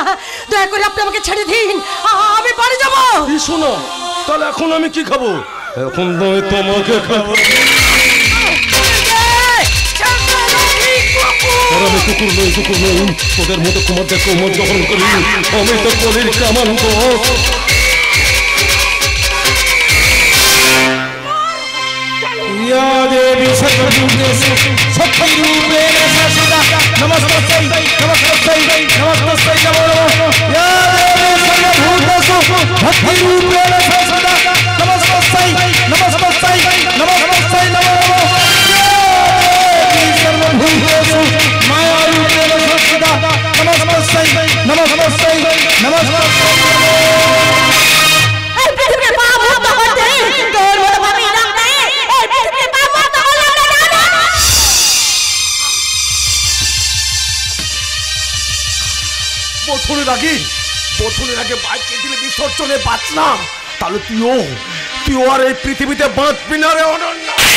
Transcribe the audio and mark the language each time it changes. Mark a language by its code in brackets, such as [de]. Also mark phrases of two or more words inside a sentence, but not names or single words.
[bn] দয়া করে আপনি আমাকে ছেড়ে দিন, আমি বাড়ি যাবো। শোনো, তাহলে এখন আমি কি খাবো? এখন নয় তোমাকে খাবো। আমি কুকুর নই, কুকুর নই, তোদের মতো কুমারদের কোমর দখল করি। আমি তো কলির কামান গো। [sa] देवी सर्वभूतेषु शक्तिरूपेण संस्थिता नमस्तस्यै नमस्तस्यै नमस्तस्यै नमो नमः या देवी सर्वभूतेषु शक्तिरूपेण संस्थिता नमस्तस्यै नमस्तस्यै नमस्तस्यै नमो नमः या देवी सर्वभूतेषु मायारूपेण संस्थिता नमस्तस्यै नमस्तस्यै नमस्तस्यै [bn] বছরের আগে বাইকে দিলে বিসর্জনে বাঁচ না, তাহলে তুইও আর এই পৃথিবীতে বাঁচবি না রে অনন্যা।